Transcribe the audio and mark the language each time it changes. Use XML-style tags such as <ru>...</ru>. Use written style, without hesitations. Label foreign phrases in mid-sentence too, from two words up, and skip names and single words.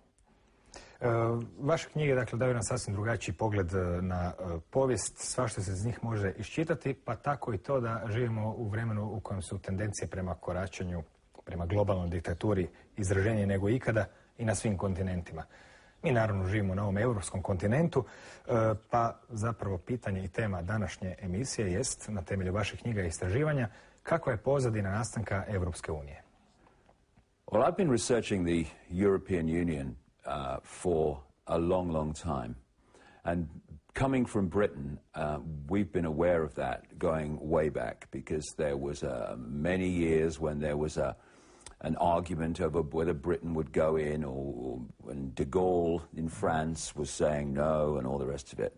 <hr>Vaše knjige, dakle, daju nam sasvim drugačiji pogled na povijest, svašta se iz njih može iščitati, pa tako i to da živimo u vremenu u kojem su tendencije prema koračanju, prema globalnoj diktaturi izraženije nego ikada i na svim kontinentima. Mi naravno živimo na ovom europskom kontinentu, pa zapravo pitanje i tema današnje emisije jest, na temelju vaših knjiga i istraživanja, kakva je pozadina nastanka Europske unije?</hr> <en>Well, I've been researching the European Union for a long, long time. And coming from Britain, we've been aware of that going way back because there was many years when there was an argument over whether Britain would go in or when de Gaulle in France was saying no and all the rest of it.</en>